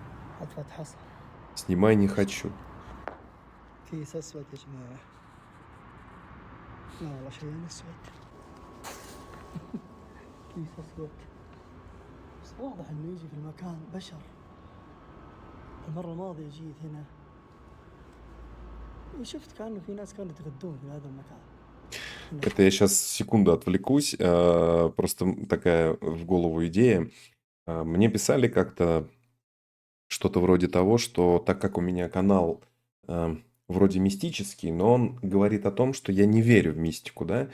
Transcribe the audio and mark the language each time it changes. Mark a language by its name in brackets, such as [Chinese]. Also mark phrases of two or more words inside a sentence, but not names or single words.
[Russian] Снимай не хочу. [Arabic] كيس اسود يا جماعه لا والله شيء اسود كيس اسود واضح إنه يجي في المكان بشر. المرة الماضية جيت هنا وشفت كأنه في ناس كانوا يتغدون في هذا المكان. [Russian] Это я сейчас секунду отвлекусь. Просто такая в голову идея. Мне писали как-то что-то вроде того, что так как у меня канал вроде мистический, но он говорит о том, что я не верю в мистику, да?